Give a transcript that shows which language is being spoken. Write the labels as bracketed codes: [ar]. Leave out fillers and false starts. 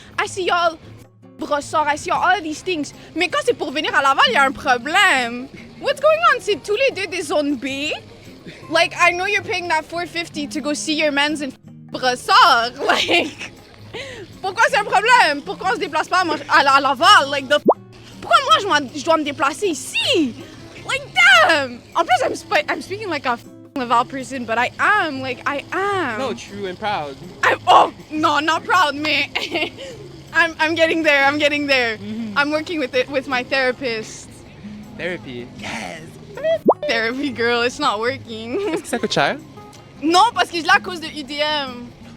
[en] I see y'all Brossard, I see all these things. [fr] Mais quand c'est pour venir à Laval, il y a un problème. [en] What's going on? [fr] C'est tous les deux des zones B? [en] Like, I know you're paying that $4.50 to go see your mans in Brossard. [fr] Like, pourquoi c'est un problème? Pourquoi on se déplace pas à Laval? Like, pourquoi moi je dois me déplacer ici? [en] Like, damn! [fr] En plus, [en] I'm speaking like a Laval person, but I am. Like, I am. No, true and proud. Oh, no, not proud, man. I'm getting there. I'm getting there. I'm working with my therapist. Therapy. Yes! Therapy, girl, it's not working. [fr] Est-ce que ça coûte cher? Non, parce que je l'ai à cause de UDM.